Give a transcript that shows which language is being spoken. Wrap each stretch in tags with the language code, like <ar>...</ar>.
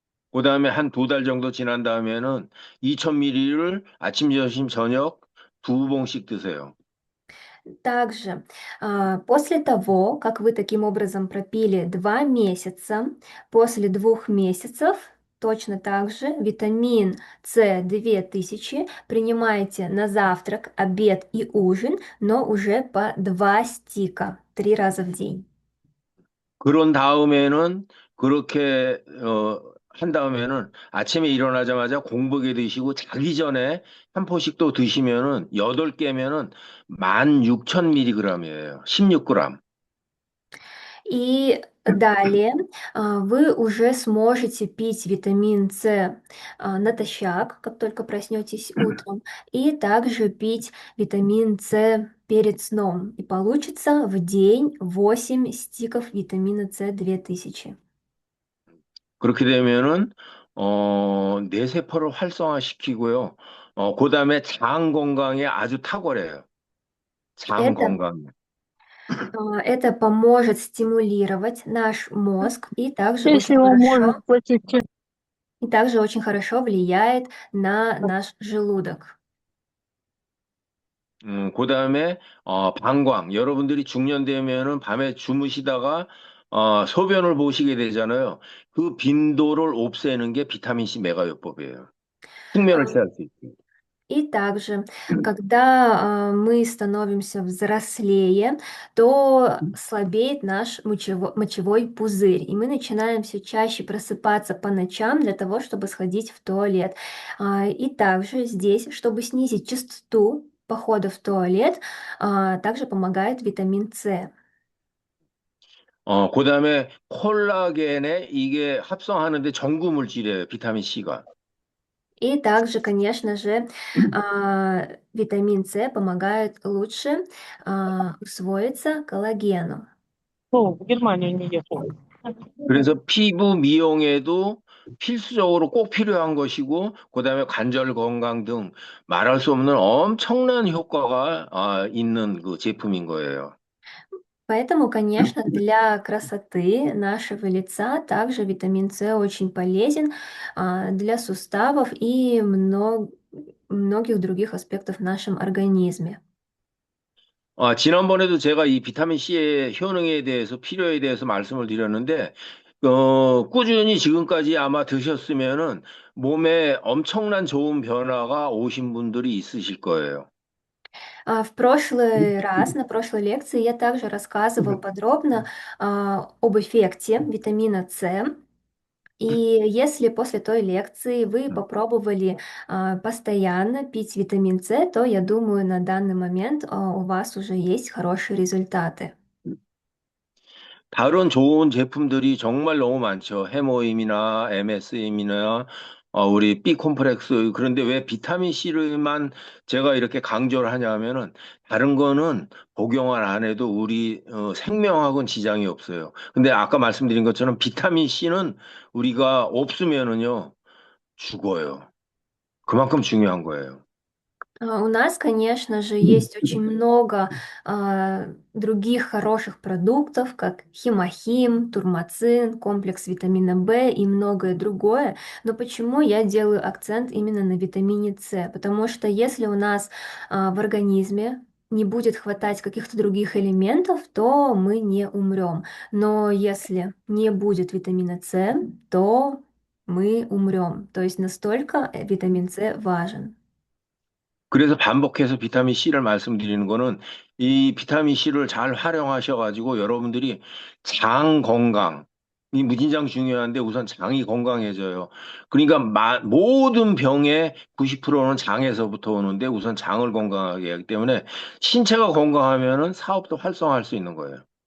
<ko>그다음에 한 두 달 정도 지난 다음에는 2000ml를 아침, 점심, 저녁 두 봉씩 드세요.</ko> <ru>Также, после того, как вы таким образом пропили 2 месяца, после 2 месяцев точно так же витамин С 2000 принимайте на завтрак, обед и ужин, но уже по 2 стика, 3 раза в день.</ru> <ko>그런 다음에는 그렇게 한 다음에는 아침에 일어나자마자 공복에 드시고 자기 전에 한 포씩 또 드시면은 8개면은 16,000mg이에요. 16g.</ko> <ru>И далее вы уже сможете пить витамин С натощак, как только проснетесь утром, и также пить витамин С перед сном. И получится в день 8 стиков витамина С 2000.</ru> <ko>그렇게 되면은 뇌세포를 활성화시키고요. 그다음에 장 건강에 아주 탁월해요. 장</ko> <ru>Это,</ru> <ko>건강.</ko> <ru>это поможет стимулировать наш мозг Если его можно платить. и также очень хорошо влияет на наш желудок.</ru> <ko>그다음에 방광. 여러분들이 중년 되면은 밤에 주무시다가 소변을 보시게 되잖아요. 그 빈도를 없애는 게 비타민 C 메가요법이에요. 숙면을 취할 수 있게.</ko> <ru>И также, когда мы становимся взрослее, то слабеет наш мочевой пузырь, и мы начинаем все чаще просыпаться по ночам для того, чтобы сходить в туалет. И также здесь, чтобы снизить частоту похода в туалет, также помогает витамин С.</ru> <ko>그다음에 콜라겐에 이게 합성하는데 전구 물질이에요. 비타민 C가.</ko> <ru>И также, конечно же, витамин С помогает лучше усвоиться коллагену. Ну, в Германию не ехал.</ru> <ko>그래서 피부 미용에도 필수적으로 꼭 필요한 것이고, 그다음에 관절 건강 등 말할 수 없는 엄청난 효과가 있는 그 제품인 거예요.</ko> <ru>Поэтому, конечно, для красоты нашего лица также витамин С очень полезен для суставов и многих других аспектов в нашем организме.</ru> <ko>지난번에도 제가 이 비타민 C의 효능에 대해서, 필요에 대해서 말씀을 드렸는데, 꾸준히 지금까지 아마 드셨으면은 몸에 엄청난 좋은 변화가 오신 분들이 있으실 거예요.</ko> <ru>В прошлый раз, на прошлой лекции, я также рассказывал подробно об эффекте витамина С. И если после той лекции вы попробовали постоянно пить витамин С, то я думаю, на данный момент у вас уже есть хорошие результаты.</ru> <ko>다른 좋은 제품들이 정말 너무 많죠. 해모임이나 MSM이나 우리 B 콤플렉스. 그런데 왜 비타민 C를만 제가 이렇게 강조를 하냐면은 다른 거는 복용을 안 해도 우리 생명하고는 지장이 없어요. 근데 아까 말씀드린 것처럼 비타민 C는 우리가 없으면은요 죽어요. 그만큼 중요한 거예요.</ko> <ru>У нас, конечно же, есть очень много других хороших продуктов, как химохим, турмацин, комплекс витамина В и многое другое. Но почему я делаю акцент именно на витамине С? Потому что если у нас в организме не будет хватать каких-то других элементов, то мы не умрем. Но если не будет витамина С, то мы умрем. То есть настолько витамин С важен.</ru> <ko>그래서 반복해서 비타민 C를 말씀드리는 거는 이 비타민 C를 잘 활용하셔가지고 여러분들이 장 건강, 이 무진장 중요한데 우선 장이 건강해져요. 그러니까 모든 병의 90%는 장에서부터 오는데 우선 장을 건강하게 하기 때문에 신체가 건강하면은 사업도 활성화할 수 있는 거예요.</ko>